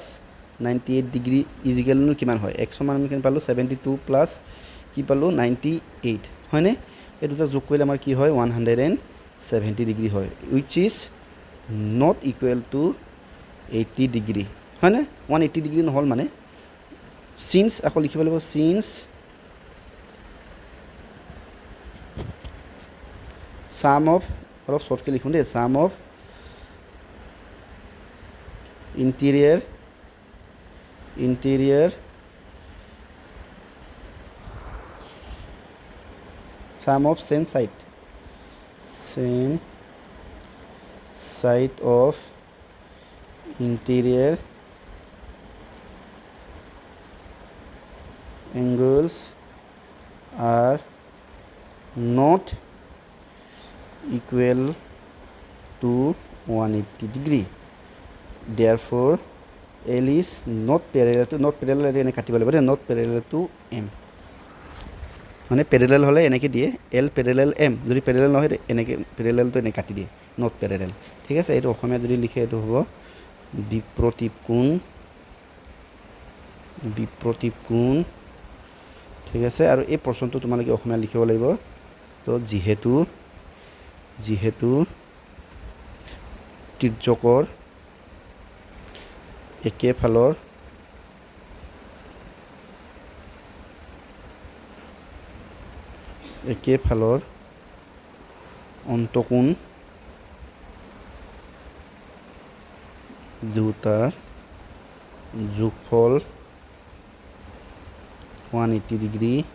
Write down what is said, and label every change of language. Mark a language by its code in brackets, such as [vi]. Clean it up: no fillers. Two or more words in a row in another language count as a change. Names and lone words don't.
[as] 98 ডিগ্ৰী ইজিকেলনো কিমান হয় এক্সৰ মান আমি কিমান পালোঁ 72 প্লাছ কি পালোঁ 98 হয়নে এই দুটা যোগ কৰিলে আমাৰ কি হয় 170 ডিগ্ৰী হয় [en] which is not equal to [as] 80 ডিগ্ৰী হয়নে 180 ডিগ্ৰী নহ'ল মানে সিন্স আকৌ লিখিব লাগিব সিন্স [en] sum of [as] অলপ শৰ্টকৈ লিখোঁ দেই [en] sum of interior sum of same side of interior angles are not equal to 180 degree therefore L is not [as] parallel এনে কাটিব লাগিব দেই [en] not parallel to M [as] মানে parallel হ'লে এনেকৈ দিয়ে [en] L parallel M [as] যদি parallel নহয় এনেকৈ parallelটো এনে কাটি দিয়ে [en] not parallel [as] ঠিক আছে এইটো অসমীয়া যদি লিখে এইটো হ'ব বিপ্ৰতীপ কোণ ঠিক আছে আৰু এই প্ৰশ্নটো তোমালোকে অসমীয়া লিখিব লাগিব তো যিহেতু তিৰ্যকৰ একেফালৰ অন্তকোণ দুটাৰ যোগফল 180 ডিগ্ৰী